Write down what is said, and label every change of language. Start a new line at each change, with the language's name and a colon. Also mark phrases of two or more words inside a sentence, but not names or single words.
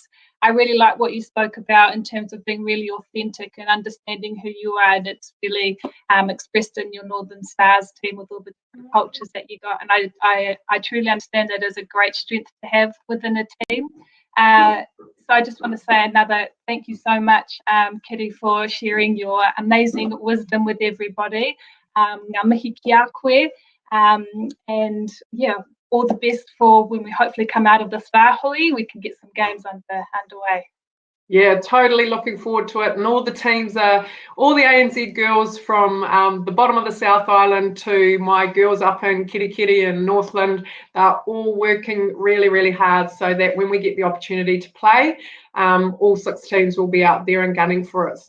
English: I really like what you spoke about in terms of being really authentic and understanding who you are, and it's really expressed in your Northern Stars team with all the different cultures that you got. And I truly understand that as a great strength to have within a team. So I just want to say another thank you so much, Kiri, for sharing your amazing wisdom with everybody.
Māori: Ngā mihi ki a koe,
English: and yeah, all the best for when we hopefully come out of this wāhui, we can get some games underway. Yeah, totally looking forward to it. And all the teams all the ANZ girls from the bottom of the South Island to my girls up in Kirikiri and Northland, they're all working really, really hard so that when we get the opportunity to play, all 6 teams will be out there and gunning for it.